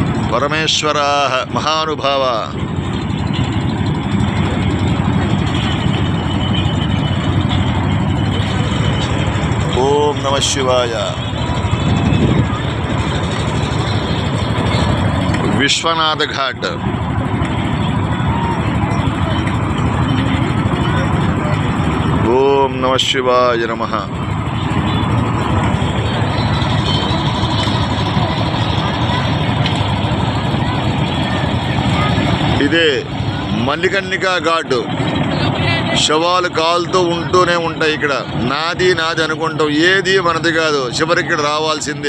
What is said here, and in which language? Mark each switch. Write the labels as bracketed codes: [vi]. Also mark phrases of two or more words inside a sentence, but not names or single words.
[sa] परमेश्वराः महानुभाव ओम नमः शिवाय। विश्वनाथ घाट ओम नमः शिवाय नमः। [te] ఇదే మల్లికర్ణికా ఘాట్ శవాలు కాలుతూ ఉంటూనే ఉంటాయి. ఇక్కడ నాది నాది అనుకుంటాం, ఏది మనది కాదు, చివరికి ఇక్కడ రావాల్సిందే.